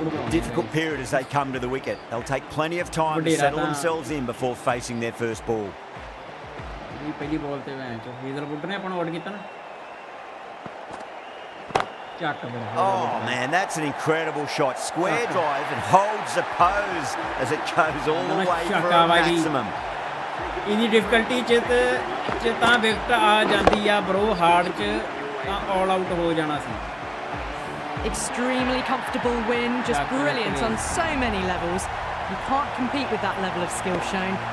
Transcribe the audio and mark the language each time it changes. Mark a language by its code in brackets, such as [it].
[en] Difficult period as they come to the wicket. They'll take plenty of time to settle themselves in before facing their first ball. [pa] ਪਹਿਲੀ ਬਾਲ ਤੇ ਮੈਂ ਹੀਜ਼ਲਵੁੱਡ ਨੇ ਆਪਣਾ out ਕੀਤਾ ਨਾ ਚੱਕ [en] Oh man, that's an incredible shot. Square drive and holds the pose as it goes all the way for a maximum. [pa] ਇਹਦੀ difficulty ਚ ਤਾਂ ਵਿਕਟ ਆ ਜਾਂਦੀ ਆ ਬਰੋ ਹਾਰਡ ਚ ਤਾਂ ਆਲ ਆਊਟ ਹੋ ਜਾਣਾ ਸੀ [en] Extremely comfortable win, just brilliant on so many levels. You can't compete with that level of skill shown.